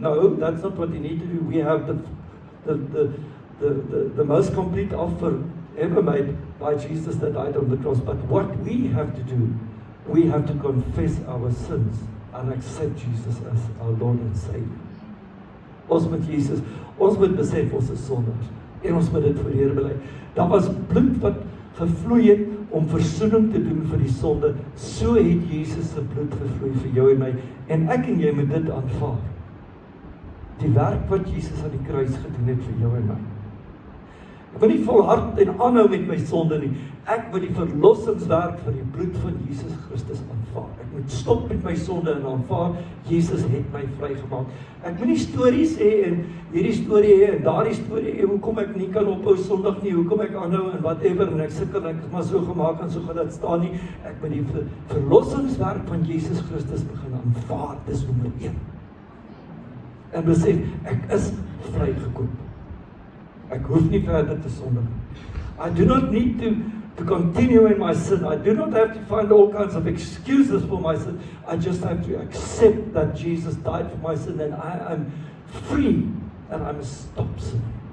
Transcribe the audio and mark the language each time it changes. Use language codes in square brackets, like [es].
[en] No, that's not what you need to do. We have the most complete offer ever made by Jesus that died on the cross. But what we have to do, we have to confess our sins and accept Jesus as our Lord and Savior. [af] Ons moet Jesus, ons moet besef ons is sondaars en ons moet dit voor die Here bely. Daar was bloed wat gevloei het om versoening te doen vir die sonde. So het Jesus se bloed gevloei vir jou en my, en ek en jy moet dit aanvaar. Die werk wat Jesus aan die kruis gedoen het vir jou en my. Ek moet nie volhard en aanhou met my sonde nie. Ek moet die verlossingswerk van die bloed van Jesus Christus aanvaar. Ek moet stop met my sonde en aanvaar, Jesus het my vrygemaak. Ek moet nie stories hê en hierdie storie hê en daardie storie hê, hoekom ek nie kan ophou Sondag nie, hoekom ek aanhou en whatever, en ek sukkel en ek is maar so gemaak en so gaan dit staan nie. Ek moet die verlossingswerk van Jesus Christus begin aanvaar, dis nommer 1. En besef, ek is vrygekoop. Ek hoef nie verder te sondig. [en] I do not need to continue in my sin. I do not have to find all kinds of excuses for my sin. I just have to accept that Jesus died for my sin and I am free and I must stop sinning.